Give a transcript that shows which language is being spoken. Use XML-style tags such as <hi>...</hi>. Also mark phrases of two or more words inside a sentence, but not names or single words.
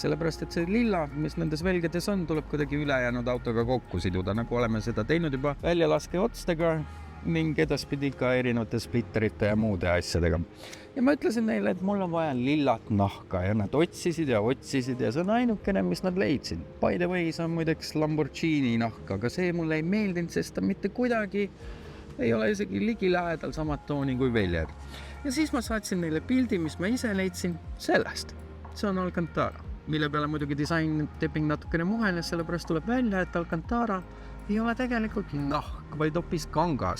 <et>Sellepärast, et see lilla, mis nendes velgedes on, tuleb kuidagi ülejäänud autoga kokku siduda, nagu oleme seda teinud juba väljalaske otstega ning edaspidi ka erinevate splitterite ja muude asjadega. Ja ma ütlesin neile, et mul on vaja lillat nahka ja nad otsisid ja see on ainukene, mis nad leidsid.</et> <en>By the way,</en> <et>see on muideks Lamborghini nahka, aga see mulle ei meeldinud, sest ta mitte kuidagi ei ole isegi ligilähedal samad tooni kui väljad. Ja siis ma saatsin neile pildi, mis ma ise leidsin sellest. See on Alcantara, mille peale muidugi disainleping natukene muhenes, sellepärast tuleb välja, et Alcantara ei ole tegelikult nahk, vaid hoopis kangas.</et>